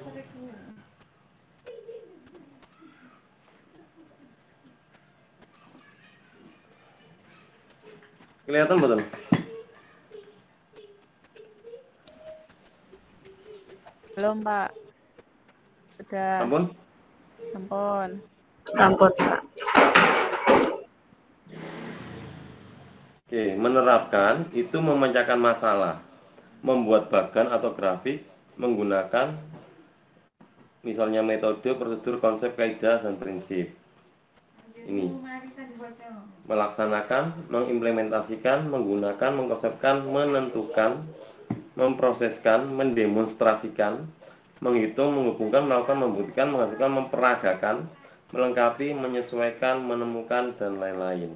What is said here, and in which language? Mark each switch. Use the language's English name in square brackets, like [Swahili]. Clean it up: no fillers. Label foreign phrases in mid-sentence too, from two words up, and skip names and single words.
[Indonesian] Kelihatan betul? Belum, Pak. Sudah. Ampun? Ampun. Ampun, Pak. Oke, menerapkan itu memecahkan masalah, membuat bagan atau grafik, menggunakan misalnya metode, prosedur, konsep, kaidah, dan prinsip. Ini melaksanakan, mengimplementasikan, menggunakan, mengkonsepkan, menentukan, memproseskan, mendemonstrasikan, menghitung, menghubungkan, melakukan, membuktikan, menghasilkan, memperagakan, melengkapi, menyesuaikan, menemukan, dan lain-lain.